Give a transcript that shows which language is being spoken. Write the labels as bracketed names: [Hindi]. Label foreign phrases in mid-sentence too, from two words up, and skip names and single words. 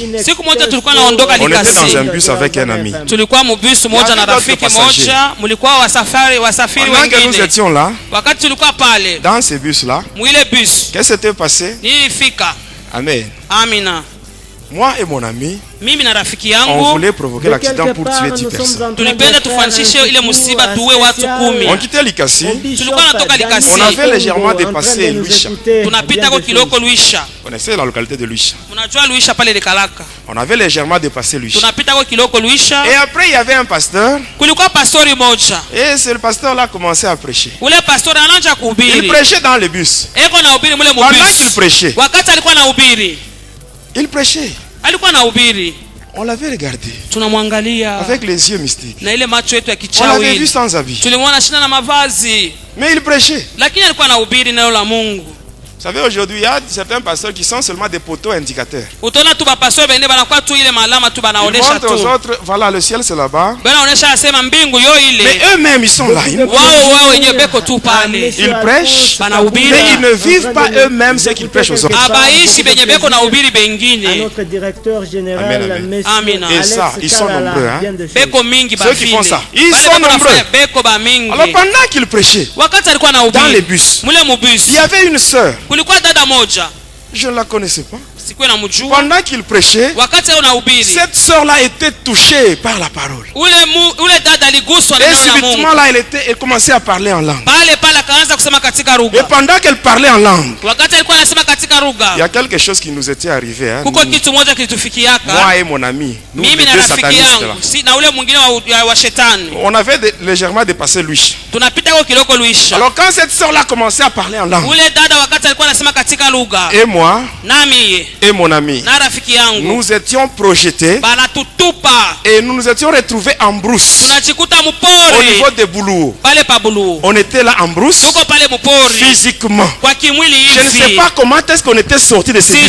[French] On était dans un bus avec un ami. Pendant que nous étions là, dans ce bus-là, qu'est-ce qui s'était passé? Amen. [Swahili] Amina. [French] Moi et mon ami, [Swahili] mimi na rafiki [French] on [Swahili] yangu [French] voulait provoquer l'accident pour tuer 10 personnes. [Swahili] Tulipenda tufanishishe ile musiba tuwe watu 10. [French] On quittait Likasi. [Swahili] Tulikuwa natoka Likasi. [French] On avait légèrement dépassé Luisha. [Swahili] Tunapita kwa kiloko Luisha. [French] On connaissait la localité de Luisha. [Swahili] Unajua Luisha pale Lekalaka. [French] On avait légèrement dépassé Luisha. [Swahili] Tunapita kwa kiloko Luisha. [French] Et après il y avait un pasteur. [Swahili] Kulikuwa pastori moja. [French] Et ce pasteur là commençait à prêcher. [Swahili] Ule pastori anaanza kuhubiri. [French] Il prêchait dans le bus. [Swahili] Eko na hubiri mule [French] Pendant [Swahili] mubisi. [French] qu'il prêchait. [Swahili] Wakati alikuwa na hubiri. [French] Il prêchait. [Swahili] Alikuwa na hubiri. [French] On l'avait regardé. [Swahili] Tunamwangalia. [French] Avec les yeux mystiques. [Swahili] Na ile macho yetu ya [French] On l'avait vu [Swahili] kichawi. [French] sans habit. [Swahili] Tulimwona shina na mavazi. [French] Mais il prêchait. [Swahili] Lakini alikuwa na hubiri neno la Mungu. [French] Vous savez, aujourd'hui, il y a certains pasteurs qui sont seulement des poteaux indicateurs. [Swahili] Utaona tu bapastori bende banakuwa tu ile malama tu [French] Ils [Swahili] banaonesha [French] montrent aux [Swahili] tu. [French] autres, voilà, le ciel c'est là-bas. [Swahili] Banaonesha asema mbingu yo [French] Mais [Swahili] ile. [French] eux-mêmes, ils sont là. [Swahili] Wao wenyewe beko tu pale. [French] Ils prêchent, [Swahili] Banahubiri. [French] mais ils ne vivent pas eux-mêmes ce qu'ils prêchent aux autres. [Swahili] Abaishi benye beko na hubiri [French] à [Swahili] bengine. [French] notre directeur général, Amen, amen. monsieur Amen. Et ça, Alex ils sont Kalala, nombreux, hein. vient de faire. [Swahili] Beko mingi [French] Ceux qui font [Swahili] bafine. [French] ça, ils [Swahili] Bale [French] sont [Swahili] beko [French] nombreux. [Swahili] nafanya beko ba mingi. [French] Alors pendant qu'ils prêchaient, [Swahili] Wakati alikuwa na [French] dans les [Swahili] hubiri. [French] bus, [Swahili] Mule mubus. [French] il y avait une sœur. [Swahili] Kulikuwa dada moja. [French] Je ne la connaissais pas. [Swahili] Sikuwa namjua. [French] Pendant qu'il prêchait, [Swahili] Wakati ana hubiri. [French] cette sœur-là était touchée par la parole. [Swahili] Ule dada aliguswa na [French] Et [Swahili] neno la Mungu. [French] subitement là, elle commençait à parler en langue. [Swahili] Pale akaanza kusema katika [French] Et [Swahili] lugha. [French] pendant qu'elle parlait en langue, [Swahili] Wakati alikuwa anasema katika [French] il y [Swahili] lugha. [French] a quelque chose qui nous était arrivé. Hein, [Swahili] Kuko [French] nous, [Swahili] kitu moja kilitufikiaka. [French] moi et mon ami, nous les [Swahili] Mimi na [French] deux [Swahili] rafiki [French] satanistes là. [Swahili] yangu si na ule mwingine wa shetani. [French] On avait légèrement dépassé lui. [Swahili] Tunapita kwa kiloko Luisha. [French] Alors quand cette sœur-là commençait à parler en langue, [Swahili] Ule dada wakati alikuwa anasema katika lugha. [French] et moi, [Swahili] Nami [French] et mon ami, nous étions projetés et nous nous étions retrouvés en brousse au niveau des Boulou. On était là en brousse physiquement. Je ne sais pas comment est-ce qu'on était sortis de ces bus.